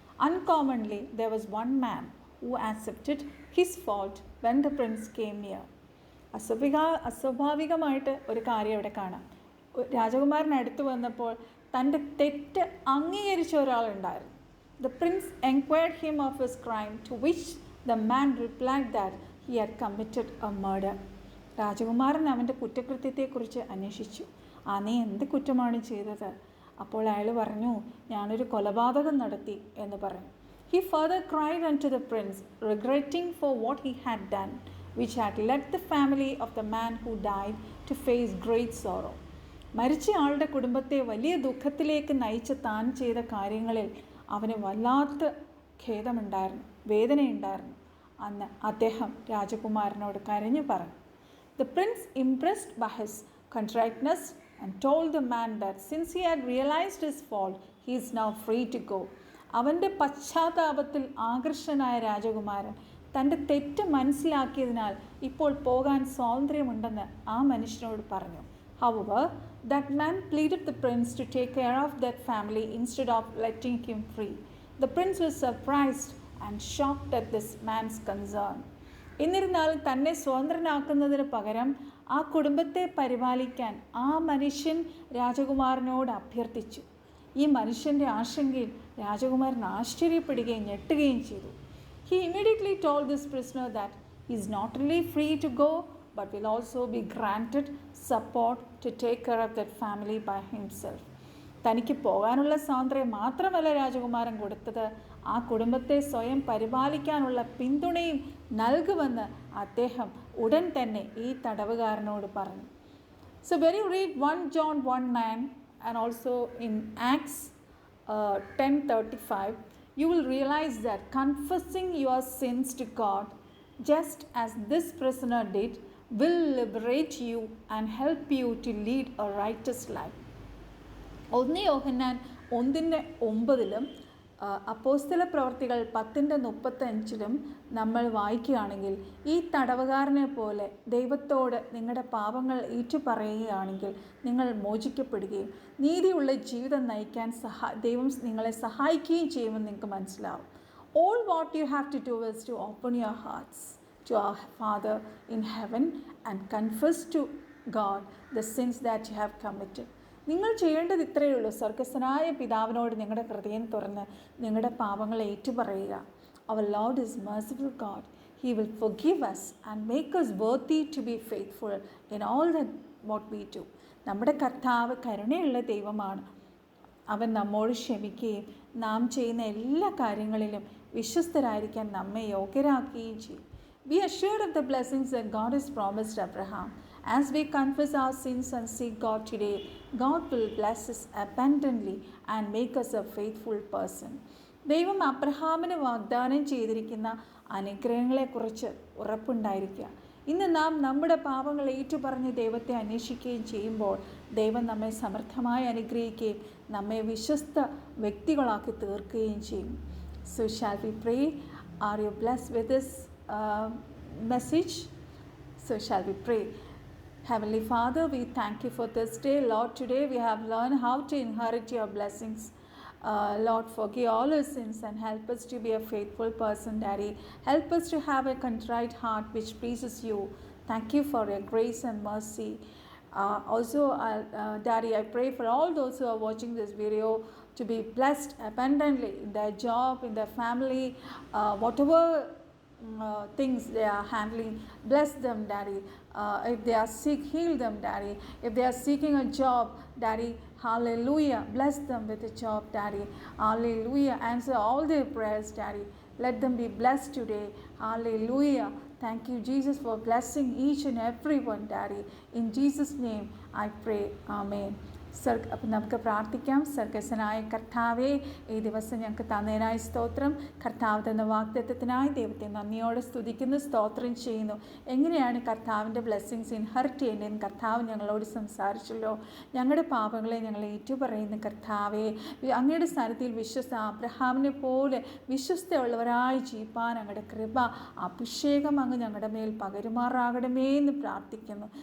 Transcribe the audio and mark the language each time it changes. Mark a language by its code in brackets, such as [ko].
[en] Uncommonly, there was one man who accepted his fault when the prince came near. [ml] അസ്വാഭാവികമായിട്ട് ഒരു കാര്യം അവിടെ കാണാം. രാജകുമാരൻ അടുത്ത് വന്നപ്പോൾ തൻ്റെ തെറ്റ് അംഗീകരിച്ച ഒരാളുണ്ടായിരുന്നു. [en] The prince enquired him of his crime, to which the man replied that he had committed a murder. [ml] രാജകുമാരൻ അവൻ്റെ കുറ്റകൃത്യത്തെക്കുറിച്ച് അന്വേഷിച്ചു. നീ എന്ത് കുറ്റമാണ് ചെയ്തത്? അപ്പോൾ അയാൾ പറഞ്ഞു, ഞാനൊരു കൊലപാതകം നടത്തി എന്ന് പറഞ്ഞു. [en] He further cried unto the prince, regretting for what he had done, which had led the family of the man who died to face great sorrow. [ml] മരിച്ച ആളുടെ കുടുംബത്തെ വലിയ ദുഃഖത്തിലേക്ക് നയിച്ച് താൻ ചെയ്ത കാര്യങ്ങളിൽ അവന് വല്ലാത്ത ഖേദമുണ്ടായിരുന്നു, വേദനയുണ്ടായിരുന്നു. അന്ന് അദ്ദേഹം രാജകുമാരനോട് കരഞ്ഞു പറഞ്ഞു. [en] The prince, impressed by his contriteness, and told the man that since he had realized his fault, he is now free to go. [ml] അവൻ്റെ പശ്ചാത്താപത്തിൽ ആകർഷനായ രാജകുമാരൻ തൻ്റെ തെറ്റ് മനസ്സിലാക്കിയതിനാൽ ഇപ്പോൾ പോകാൻ സ്വാതന്ത്ര്യമുണ്ടെന്ന് ആ മനുഷ്യനോട് പറഞ്ഞു. [en] However, that man pleaded the prince to take care of that family instead of letting him free. The prince was surprised and shocked at this man's concern. [ml] എന്നിരുന്നാലും തന്നെ സ്വതന്ത്രനാക്കുന്നതിന് പകരം ആ കുടുംബത്തെ പരിപാലിക്കാൻ ആ മനുഷ്യൻ രാജകുമാരനോട് അഭ്യർത്ഥിച്ചു. ഈ മനുഷ്യൻ്റെ ആശങ്കയിൽ രാജകുമാരൻ ആശ്ചര്യപ്പെടുകയും ഞെട്ടുകയും ചെയ്തു. [en] He immediately told this prisoner that he is not only free to go but will also be granted support to take care of that family by himself. [ml] തനിക്ക് പോകാനുള്ള സ്വാതന്ത്ര്യം മാത്രമല്ല രാജകുമാരൻ കൊടുത്തത്, ആ കുടുംബത്തെ സ്വയം പരിപാലിക്കാനുള്ള പിന്തുണയും നൽകുമെന്ന് അദ്ദേഹം ഉടൻ തന്നെ ഈ തടവുകാരനോട് പറഞ്ഞു. [en] So when you read 1 John 1:9 and also in Acts 10:35, you will realize that confessing your sins to God, just as this prisoner did, will liberate you and help you to lead a righteous life. [ml] 1 യോഹന്നാൻ 1:9 അപ്പോസ്തല പ്രവർത്തികൾ 10:35 നമ്മൾ വായിക്കുകയാണെങ്കിൽ, ഈ തടവുകാരനെ പോലെ ദൈവത്തോട് നിങ്ങളുടെ പാപങ്ങൾ ഏറ്റുപറയുകയാണെങ്കിൽ നിങ്ങൾ മോചിക്കപ്പെടുകയും നീതിയുള്ള ജീവിതം നയിക്കാൻ ദൈവം നിങ്ങളെ സഹായിക്കുകയും ചെയ്യുമെന്ന് നിങ്ങൾക്ക് മനസ്സിലാവും. [en] All what you have to do is to open your hearts to our Father in heaven and confess to God the sins that you have committed. [ml] നിങ്ങൾ ചെയ്യേണ്ടത് ഇത്രയേ ഉള്ളൂ. സ്വർഗസ്ഥനായ പിതാവിനോട് നിങ്ങളുടെ ഹൃദയം തുറന്ന് നിങ്ങളുടെ പാപങ്ങൾ ഏറ്റുപറയുക. [en] Our Lord is merciful God. He will forgive us and make us worthy to be faithful in all that what we do. [ml] നമ്മുടെ കർത്താവ് കരുണയുള്ള ദൈവമാണ്. അവൻ നമ്മോട് ക്ഷമിക്കുകയും നാം ചെയ്യുന്ന എല്ലാ കാര്യങ്ങളിലും വിശ്വസ്തരായിരിക്കാൻ നമ്മെ യോഗ്യരാക്കുകയും ചെയ്യും. [en] Be assured of the blessings that God has promised Abraham. As we confess our sins and seek God today, God will bless us abundantly and make us a faithful person. [ml] ദൈവം അബ്രഹാമിന് വാഗ്ദാനം ചെയ്തിരിക്കുന്ന അനുഗ്രഹങ്ങളെക്കുറിച്ച് ഉറപ്പുണ്ടായിരിക്കുക. ഇന്ന് നാം നമ്മുടെ പാപങ്ങൾ ഏറ്റുപറഞ്ഞ് ദൈവത്തെ അന്വേഷിക്കുകയും ചെയ്യുമ്പോൾ ദൈവം നമ്മെ സമൃദ്ധമായി അനുഗ്രഹിക്കുകയും നമ്മെ വിശ്വസ്ത വ്യക്തികളാക്കി തീർക്കുകയും ചെയ്യും. [en] So shall we pray? Are you blessed with this message? So shall we pray? Heavenly Father, we thank you for this day. Lord, today we have learned how to inherit your blessings. Lord, forgive all our sins and help us to be a faithful person, Daddy. Help us to have a contrite heart which pleases you. Thank you for your grace and mercy. Also, Daddy, I pray for all those who are watching this video to be blessed abundantly in their job, in their family, whatever things they are handling. Bless them, Daddy. If they are sick, heal them, Daddy. If they are seeking a job, Daddy, hallelujah, bless them with a job, Daddy. Hallelujah, answer all their prayers, Daddy. Let them be blessed today. Hallelujah. Thank you, Jesus, for blessing each and every one, Daddy. In Jesus' name I pray. Amen. [ml] അപ്പം നമുക്ക് പ്രാർത്ഥിക്കാം. സ്വർഗസ്ഥനായ കർത്താവേ, ഈ ദിവസം ഞങ്ങൾക്ക് തന്നതിനായി സ്തോത്രം. കർത്താവ് തന്ന വാഗ്ദത്തത്തിനായി ദൈവത്തെ നന്ദിയോടെ സ്തുതിക്കുന്നു, സ്തോത്രം ചെയ്യുന്നു. എങ്ങനെയാണ് കർത്താവിൻ്റെ [en] blessings inherit [ml] ചെയ്യേണ്ടതെന്ന് കർത്താവ് ഞങ്ങളോട് സംസാരിച്ചല്ലോ. ഞങ്ങളുടെ പാപങ്ങളെ ഞങ്ങൾ ഏറ്റുപറയുന്ന കർത്താവേ, അങ്ങയുടെ സ്ഥാനത്തിൽ അബ്രഹാമിനെ പോലെ വിശ്വസ്തയുള്ളവരായി ജീവിപ്പാൻ അങ്ങയുടെ കൃപ അഭിഷേകം അങ്ങ് ഞങ്ങളുടെ മേൽ പകരുമാറാകണമേ എന്ന് പ്രാർത്ഥിക്കുന്നു.